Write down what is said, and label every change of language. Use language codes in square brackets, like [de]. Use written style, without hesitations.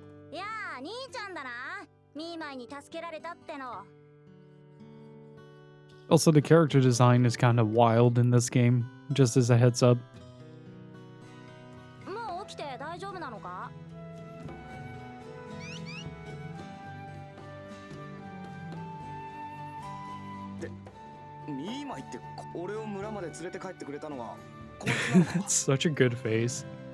[ja] やあ、兄ちゃんだな。ミーマイに助けられたっての。 [en] Also, the character design is kind of wild in this game, just as a heads up. [ja] もう起きて大丈夫なのか？で、ミーマイって俺を村まで連れて帰ってくれたのはこいつなのか？ [en] It's such a good face.